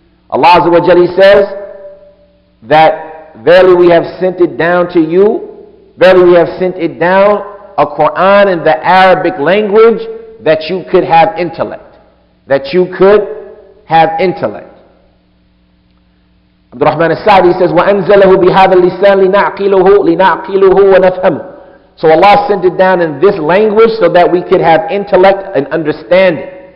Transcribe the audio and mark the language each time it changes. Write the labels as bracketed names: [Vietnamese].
[English] Allah Azza wa Jalla says that verily we have sent it down to you, verily we have sent it down, a Quran in the Arabic language, that you could have intellect. That you could have intellect. [Arabic] Abdul-Rahman al-Sa'di [English] says, [Arabic] وَأَنزَلَهُ بِهَذَا اللِّسَانِ لِنَعْقِلُهُ وَنَفْهَمُهُ. [English] So Allah sent it down in this language so that we could have intellect and understanding.